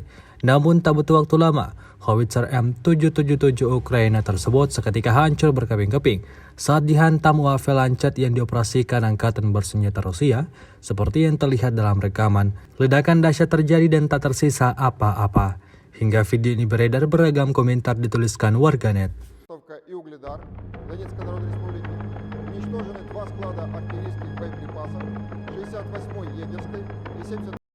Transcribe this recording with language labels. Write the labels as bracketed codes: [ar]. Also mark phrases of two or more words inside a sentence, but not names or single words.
[id] Namun tak butuh waktu lama, howitzer M777 Ukraina tersebut seketika hancur berkeping-keping saat dihantam UAV Lancet yang dioperasikan angkatan bersenjata Rusia. Seperti yang terlihat dalam rekaman, ledakan dahsyat terjadi dan tak tersisa apa-apa. Hingga video ini beredar, beragam komentar dituliskan warganet. [ru] И Угледар Донецкой Народной Республики. Уничтожены 2 склада артиллерийских боеприпасов 68-й егерской и 72-й